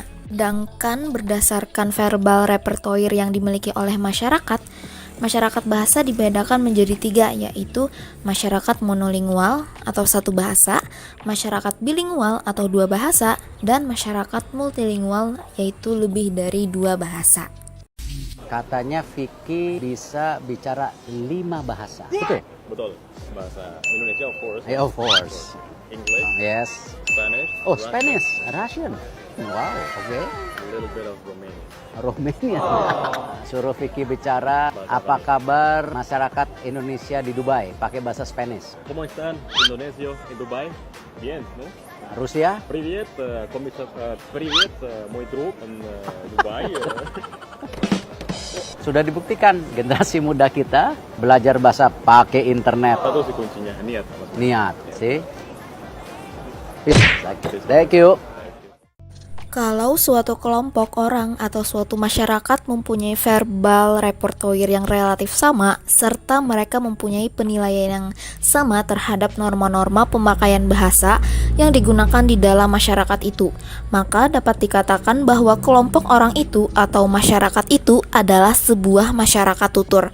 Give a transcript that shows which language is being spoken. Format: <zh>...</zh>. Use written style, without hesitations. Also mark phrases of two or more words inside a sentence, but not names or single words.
<id>Sedangkan berdasarkan</id> <en>verbal repertoire</en> <id>yang dimiliki oleh masyarakat bahasa dibedakan menjadi tiga, yaitu masyarakat monolingual atau satu bahasa, masyarakat bilingual atau dua bahasa, dan masyarakat multilingual yaitu lebih dari dua bahasa. Katanya Vicky bisa bicara 5 bahasa. Betul? Betul. Bahasa Indonesia</id> <en>of course. Of course. English, Yes. Spanish. Oh, Russian, Spanish, Russian. Wow, oke. A little bit of Romanian.</en> <id>Romania. Suruh Vicky bicara Apa kabar masyarakat Indonesia di Dubai? Pakai bahasa Spanish.</id> <es>¿Cómo están, Indonesio en Dubai? Bien, ¿no?</es> <id>Rusia?</id> <ru>Привет, привет, мой друг in Dubai.</ru> <id>Sudah dibuktikan generasi muda kita belajar bahasa pakai internet. Satu sih kuncinya, niat. Mas. Niat, sih.</id> <en>Thank you.</en> <id>Kalau suatu kelompok orang atau suatu masyarakat mempunyai</id> <en>verbal repertoire</en> <id>yang relatif sama, serta mereka mempunyai penilaian yang sama terhadap norma-norma pemakaian bahasa yang digunakan di dalam masyarakat itu, maka dapat dikatakan bahwa kelompok orang itu atau masyarakat itu adalah sebuah masyarakat tutur.</id>